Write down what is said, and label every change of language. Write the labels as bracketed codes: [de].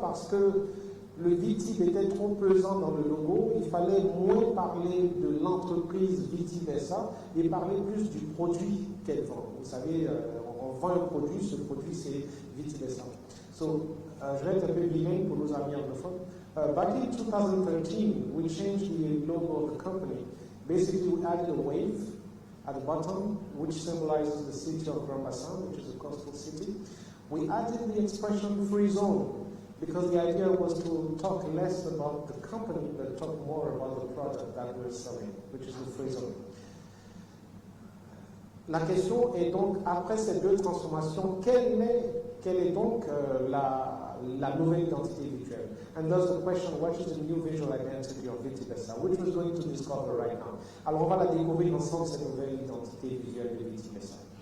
[fr] Parce que le Vitib était trop pesant dans le logo. Il fallait moins parler de l'entreprise VitiBesa et parler plus du produit qu'elle vend. Vous savez, on vend un produit, ce produit c'est VitiBesa. Je vais être un peu bilingue pour nos amis anglophones. [en] Back in 2013, we changed the logo of the company. Basically, we added a wave at the bottom, which symbolizes the city of Grand Bassam, which is a coastal city. We added the expression free zone, because the idea was to talk less about the company, but talk more about the product that we're selling, which is the free zone. [fr] La question est donc, après ces deux transformations, quelle est donc la nouvelle identité visuelle? [en] And thus the question, what is the new visual identity of VitiBesa, which we're going to discover right now. [fr] Alors on va la découvrir ensemble, cette nouvelle identité visuelle de VitiBesa.